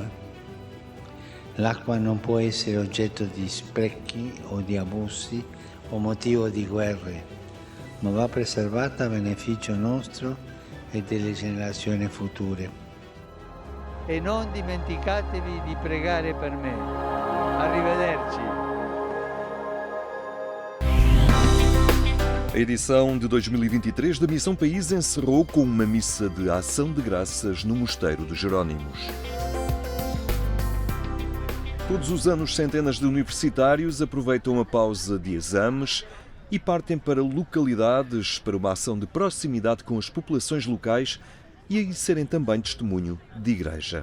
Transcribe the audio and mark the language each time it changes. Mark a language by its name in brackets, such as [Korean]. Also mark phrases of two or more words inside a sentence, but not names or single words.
[Italian] L'acqua non può essere oggetto di sprechi o di abusi o motivo di guerre, ma va preservata a beneficio nostro e delle generazioni future. E non dimenticatevi di pregare per me. Arrivederci. [Portuguese] A edição de 2023 da Missão País encerrou com uma missa de ação de graças no Mosteiro de Jerónimos. Todos os anos, centenas de universitários aproveitam a pausa de exames e partem para localidades para uma ação de proximidade com as populações locais e aí serem também testemunho de igreja.